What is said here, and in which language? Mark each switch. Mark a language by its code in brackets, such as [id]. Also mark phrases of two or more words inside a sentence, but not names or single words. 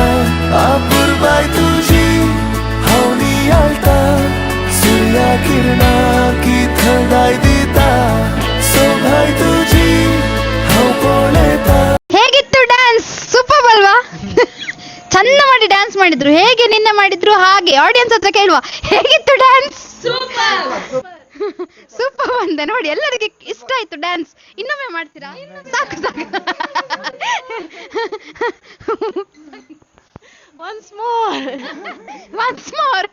[kok] आपुरबाय तुझी हांव नियाळटा सूर्या किरणांकी थंडाय दिता सोभाय तुझी हांव पळयता. [kn] ಹೇಗಿತ್ತು ಡ್ಯಾನ್ಸ್? ಸೂಪರ್ ಅಲ್ವಾ? ಚಂದ ಮಾಡಿ ಡ್ಯಾನ್ಸ್ ಮಾಡಿದ್ರು. ಹೇಗೆ ನಿನ್ನೆ ಮಾಡಿದ್ರು ಹಾಗೆ ಆಡಿಯನ್ಸ್ ಹತ್ರ ಕೇಳುವ, ಹೇಗಿತ್ತು ಡ್ಯಾನ್ಸ್? ಸೂಪರ್ ಅಂದೆ ನೋಡಿ. ಎಲ್ಲರಿಗೆ ಇಷ್ಟ ಆಯ್ತು ಡ್ಯಾನ್ಸ್. ಇನ್ನೊಮ್ಮೆ ಮಾಡ್ತೀರಾ? ಸಾಕು ಸಾಕು. [en] once more.